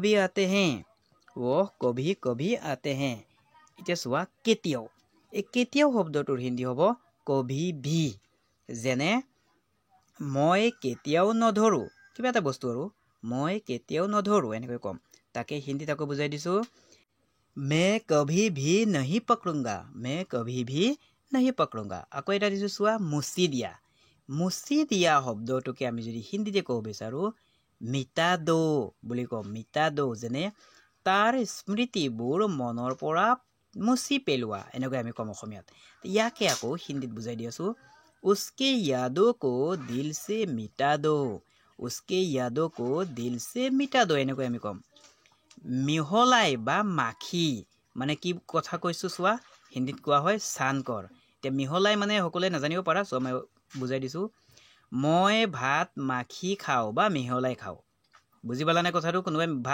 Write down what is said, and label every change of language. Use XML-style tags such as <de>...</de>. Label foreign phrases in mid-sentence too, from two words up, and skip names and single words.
<as>আতে হে এতিয়া চোৱা কেতিয়াও শব্দটোৰ হিন্দী হ'ব</as> <hi>कभी भी</hi> <as>যেনে মই কেতিয়াও নধৰোঁ কিবা এটা বস্তু আৰু মই কেতিয়াও নধৰোঁ এনেকৈ ক'ম তাকে হিন্দীত আকৌ বুজাই দিছোঁ</as> <hi>मैं कभी भी नहीं</hi> <as>पकड़ूंगा আকৌ এটা দিছোঁ চোৱা মুচি দিয়া শব্দটোকে আমি যদি হিন্দীতে ক'ব বিচাৰোঁ মিটাদো বুলি কওঁ যেনে তাৰ স্মৃতিবোৰ মনৰ পৰা মুচি পেলোৱা এনেকৈ আমি ক'ম অসমীয়াত ইয়াকে আকৌ হিন্দীত বুজাই দি আছোঁ</as> <hi>उसके यादों को दिल से मिटा दो</hi> <as>এনেকৈ আমি ক'ম মিহলাই বা মাখি মানে কি কথা কৈছোঁ চোৱা হিন্দীত কোৱা হয় চানকৰ এতিয়া মিহলাই মানে সকলোৱে নাজানিব পাৰা চ' মই বুজাই দিছোঁ মই ভাত মাখি খাওঁ বা মিহলাই খাওঁ বুজি পালানে কথাটো কোনোবাই ভাত</as>